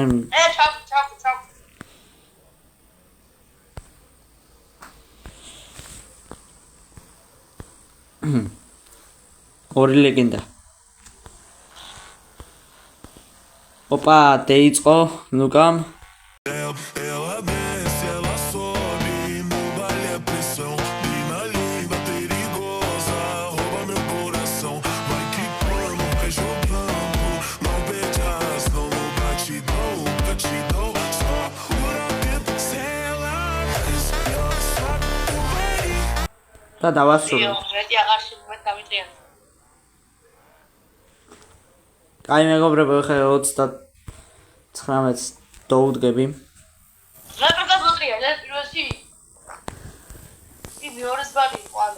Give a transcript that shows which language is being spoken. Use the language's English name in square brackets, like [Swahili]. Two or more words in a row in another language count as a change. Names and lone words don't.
[Georgian] ჩავ. ორი ლეგენდა. ოპა, დაიწყო ლუკამ. [Portuguese] Ela desce, ela sobe no baile é pressão. Mina linda, perigosa, rouba meu coração. Vai quicando, vai jogando, não perde a razão. No batidão, só pura dentro. Se ela desce, ela sobe no baile. [Georgian] და დავასრულე. მეტი აღარ შემოიტრიან. კაი, მეგობრებო, ხე 39-ს დავუდგები. რა კარგად მოტრია, ეს პირველში. მეორე ზბანი იყო, ანუ.